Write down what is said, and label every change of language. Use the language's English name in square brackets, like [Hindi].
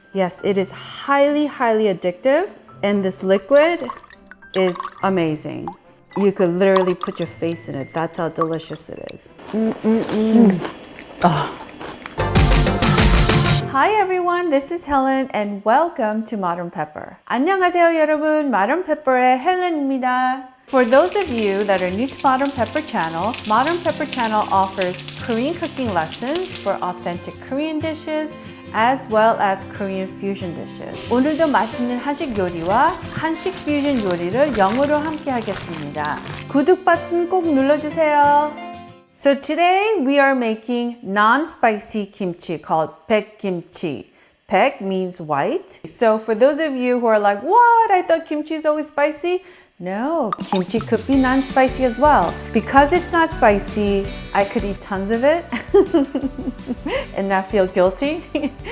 [English] Yes, it is highly, highly addictive, and this liquid is amazing. You could literally put your face in it. That's how delicious it is. Oh. Hi everyone, this is Helen and welcome to Modern Pepper. [Korean] 안녕하세요 여러분, Modern Pepper의 헬렌입니다. [English] For those of you that are new to Modern Pepper channel offers Korean cooking lessons for authentic Korean dishes as well as Korean fusion dishes. [Korean] 오늘도 맛있는 한식 요리와 한식 퓨전 요리를 영어로 함께 하겠습니다. 구독 버튼 꼭 눌러주세요. [English] So today we are making non-spicy kimchi called Baek Kimchi. Baek means white. So for those of you who are like, what? I thought kimchi is always spicy. No, kimchi could be non-spicy as well. Because it's not spicy, I could eat tons of it and not feel guilty.